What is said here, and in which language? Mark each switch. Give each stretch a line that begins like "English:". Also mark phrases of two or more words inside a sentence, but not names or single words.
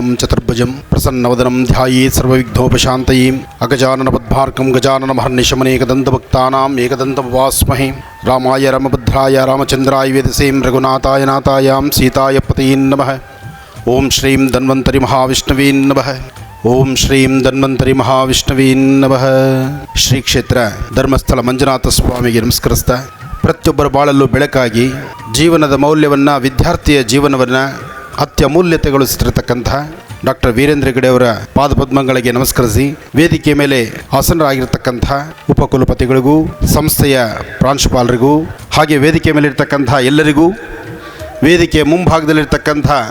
Sanskrit: चतुर्भुजं प्रसन्नवदनं ध्यायेत् सर्वविघ्नोपशान्तये अगजाननपद्मार्कं गजाननमहर्निशमनेकदन्तभक्तानाम् एकदन्तमुपास्महे रामाय रामभद्राय रामचन्द्राय वेदसे रघुनाथाय नाथायां सीताय पतये नमः। ओम श्रीं धन्वन्तरि महाविष्णवे नमः। ओम श्रीं धन्वन्तरि महाविष्णवे नमः।
Kannada: ಶ್ರೀ ಕ್ಷೇತ್ರ ಧರ್ಮಸ್ಥಳ ಮಂಜುನಾಥ ಸ್ವಾಮಿಗೆ ನಮಸ್ಕರಿಸ್ತಾ, ಪ್ರತಿಯೊಬ್ಬರ ಬಾಳಲ್ಲೂ ಬೆಳಕಾಗಿ ಜೀವನದ ಮೌಲ್ಯವನ್ನು, ವಿದ್ಯಾರ್ಥಿಯ ಜೀವನವನ್ನು ಅತ್ಯಮೂಲ್ಯತೆಗೊಳಿಸಿರತಕ್ಕಂಥ ಡಾಕ್ಟರ್ ವೀರೇಂದ್ರ ಹೆಗ್ಗಡೆ ಅವರ ಪಾದಪದ್ಮಗಳಿಗೆ ನಮಸ್ಕರಿಸಿ, ವೇದಿಕೆ ಮೇಲೆ ಆಸನರಾಗಿರ್ತಕ್ಕಂಥ ಉಪಕುಲಪತಿಗಳಿಗೂ, ಸಂಸ್ಥೆಯ ಪ್ರಾಂಶುಪಾಲರಿಗೂ, ಹಾಗೆ ವೇದಿಕೆ ಮೇಲಿರ್ತಕ್ಕಂಥ ಎಲ್ಲರಿಗೂ, ವೇದಿಕೆ ಮುಂಭಾಗದಲ್ಲಿರ್ತಕ್ಕಂಥ